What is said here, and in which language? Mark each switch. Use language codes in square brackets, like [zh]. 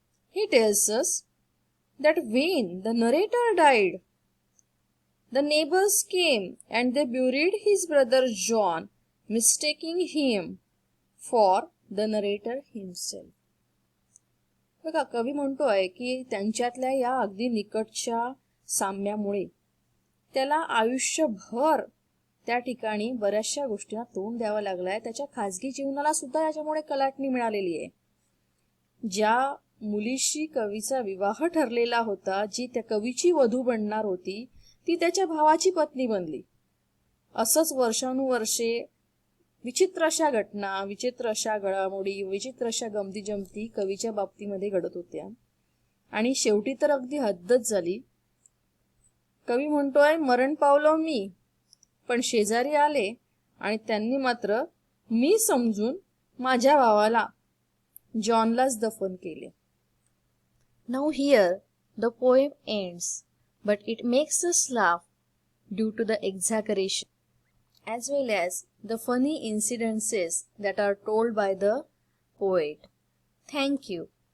[en] He tells us that when the narrator died, the neighbors came and they buried his brother John, mistaking him for the narrator himself. [mr] बघा, कवी म्हणतोय की त्यांच्यातल्या या अगदी निकटच्या साम्यामुळे त्याला आयुष्यभर त्या ठिकाणी बऱ्याचशा गोष्टींना तोंड द्यावं लागलाय. त्याच्या खाजगी जीवनाला सुद्धा याच्यामुळे कलाटणी मिळालेली आहे. ज्या मुलीशी कवीचा विवाह ठरलेला होता, जी त्या कवीची वधू बनणार होती, ती त्याच्या भावाची पत्नी बनली. असंच वर्षानुवर्षे विचित्र अशा घटना, विचित्र अशा घडामोडी, विचित्र अशा गमती जमती कवीच्या बाबतीमध्ये घडत होत्या. आणि शेवटी तर अगदी हद्दच झाली. कवी म्हणतोय, मरण पावलो मी, पण शेजारी आले आणि त्यांनी मात्र मी समजून माझ्या भावाला जॉनलाच दफन केले. [en] Now here the poem ends, but it makes us laugh due to the exaggeration, as well as the funny incidences that are told by the poet. Thank you.